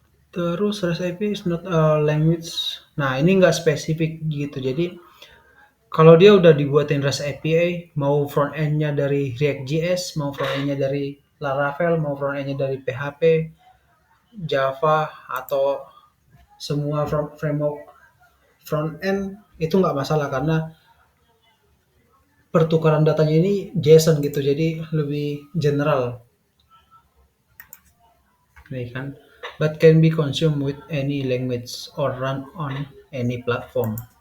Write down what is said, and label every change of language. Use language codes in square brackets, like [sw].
[id] Terus [en] REST API is not a language. [id] Nah, ini nggak spesifik gitu. Jadi kalau dia udah dibuatin REST API, mau front end-nya dari React.js, mau front end-nya dari Laravel, mau front end-nya dari PHP, Java, atau semua framework front end, itu nggak masalah karena pertukaran datanya ini JSON gitu, jadi lebih general. Nih kan, [en] but can be consumed with any language or run on any platform.